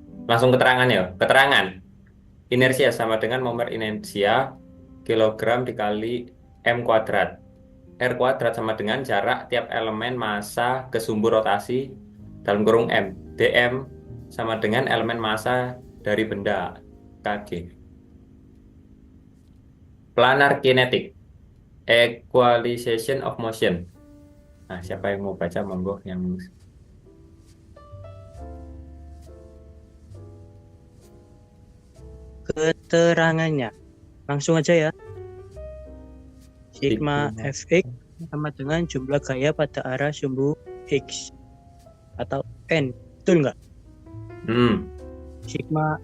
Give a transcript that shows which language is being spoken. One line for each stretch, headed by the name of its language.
Indonesian: langsung keterangan ya. Keterangan. Inersia sama dengan momen inersia kilogram dikali m kuadrat. R kuadrat sama dengan jarak tiap elemen massa ke sumbu rotasi dalam kurung m. dm sama dengan elemen massa dari benda kg.
English: Planar kinetic equalization of motion.
Indonesian: Nah, siapa yang mau baca monggo yang Keterangannya langsung aja ya. Sigma Sigma. Fx sama dengan jumlah gaya pada arah sumbu X atau N, betul nggak? Sigma